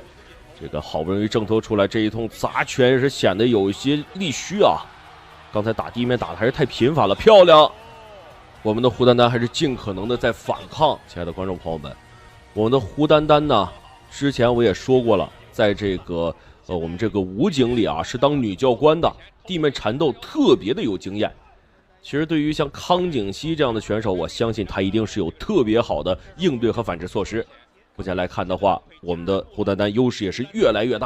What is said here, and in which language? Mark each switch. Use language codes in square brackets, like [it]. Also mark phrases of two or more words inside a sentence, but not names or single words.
[zh] 這個好不容易掙脫出來，這一通砸拳也是顯得有一些力虛啊。剛才打地面打的還是太頻繁了，漂亮！我們的胡丹丹還是盡可能的在反抗。親愛的觀眾朋友們，我們的胡丹丹呢，之前我也說過了，在這個我們這個武警裡啊，是當女教官的，地面纏鬥特別的有經驗。其實對於像康錦熙這樣的選手，我相信他一定是有特別好的應對和反制措施。目前來看的話，我們的胡丹丹優勢也是越來越大。